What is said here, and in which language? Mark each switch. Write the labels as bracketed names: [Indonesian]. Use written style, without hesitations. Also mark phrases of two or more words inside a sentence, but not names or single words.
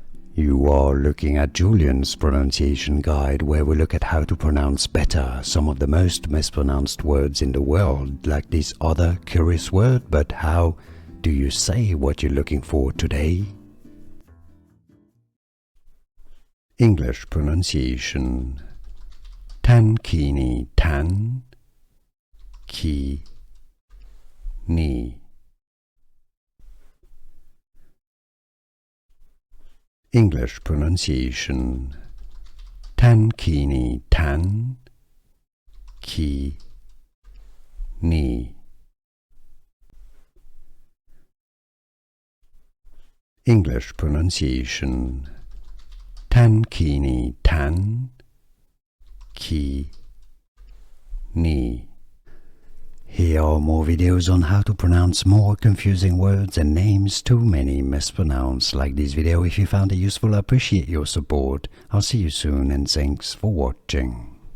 [English] You are looking at Julian's pronunciation guide, where we look at how to pronounce better some of the most mispronounced words in the world, like this other curious word. But how do you say what you're looking for today? English pronunciation: Tankini, tan, ki, ni. English pronunciation: Tankini, tan, ki, ni. English pronunciation: Tankini, tan, ki, ni. Here are more videos on how to pronounce more confusing words and names too many mispronounced. Like this video if you found it useful. I appreciate your support. I'll see you soon and thanks for watching.